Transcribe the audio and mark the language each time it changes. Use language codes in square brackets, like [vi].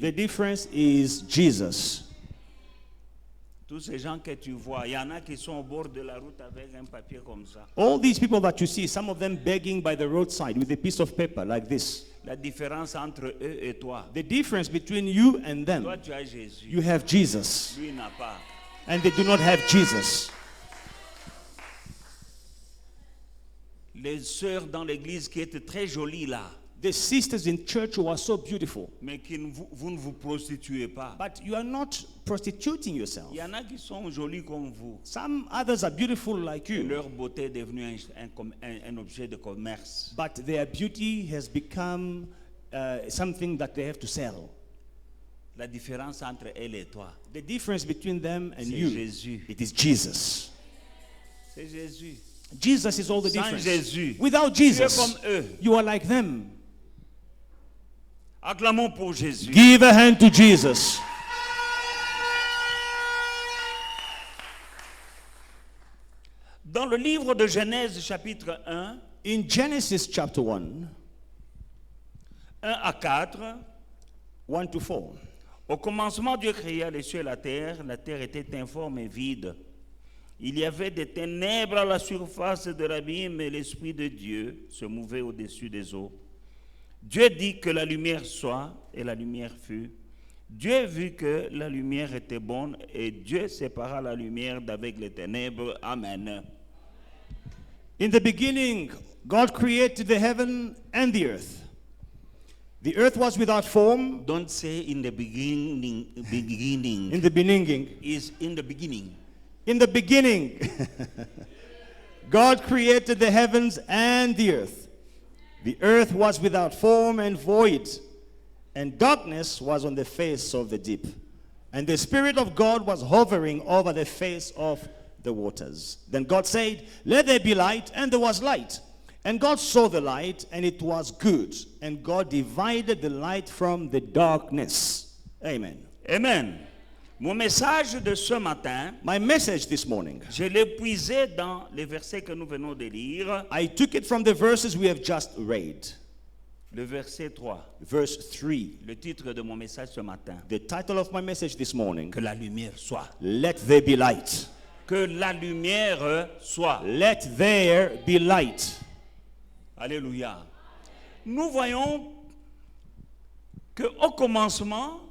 [en] The difference is Jesus. [fr] Tous ces gens que tu vois, il y en a qui sont au bord de la route avec un papier comme ça. [en] All these people that you see, some of them begging by the roadside with a piece of paper like this. [fr] La différence entre eux et toi. [en] The difference between you and them, [fr] Toi, tu as Jésus. [en] you have Jesus, [fr] Lui n'a pas. [en] and they do not have Jesus. [fr] Les sœurs dans l'église qui étaient très jolies là, [en] The sisters in church who are so beautiful, [fr] mais vous ne vous prostituez pas. [en] but you are not prostituting yourself. [fr] Il y en a qui sont jolis comme vous. [en] Some others are beautiful like you, [fr] Leur beauté est devenue un objet de commerce. [en] but their beauty has become something that they have to sell. [fr] La différence entre elle et toi, [en] The difference between them and [fr] c'est [en] you, [fr] Jésus. [en] it is Jesus. [fr] C'est Jésus. [en] Jesus is all the [fr] Sans [en] difference. [fr] Jésus, [en] Without [fr] tu es [en] Jesus, [fr] comme eux. [en] you are like them. [fr] Acclamons pour Jésus. [en] Give a hand to Jesus. [fr] Dans le livre de Genèse chapitre 1, [en] In Genesis chapter 1, [fr] 1 à 4, [en] 1 to 4, [fr] au commencement Dieu créa les cieux et la terre était informe et vide. Il y avait des ténèbres à la surface de l'abîme et l'Esprit de Dieu se mouvait au-dessus des eaux. Dieu dit que la lumière soit et la lumière fut. Dieu vit que la lumière était bonne et Dieu sépara la lumière d'avec les ténèbres. Amen. [en] In the beginning, God created the heaven and the earth. The earth was without form. Don't say in the beginning. In the beginning. Is in the beginning. In the beginning, God created the heavens and the earth. The earth was without form and void, And darkness was on the face of the deep. And the Spirit of God was hovering over the face of the waters. Then God said, "Let there be light," and there was light. And God saw the light, and it was good. And God divided the light from the darkness. Amen. [fr] Amen. Mon message de ce matin, [en] My message this morning, [fr] je l'ai puisé dans les versets que nous venons de lire. [en] I took it from the verses we have just read. [fr] Le verset 3, [en] Verse 3. [fr] le titre de mon message ce matin. [en] The title of my message this morning, [fr] Que la lumière soit. [en] Let There Be Light. [fr] Que la lumière soit. [en] Let there be light. Alléluia. [fr] Nous voyons que au commencement,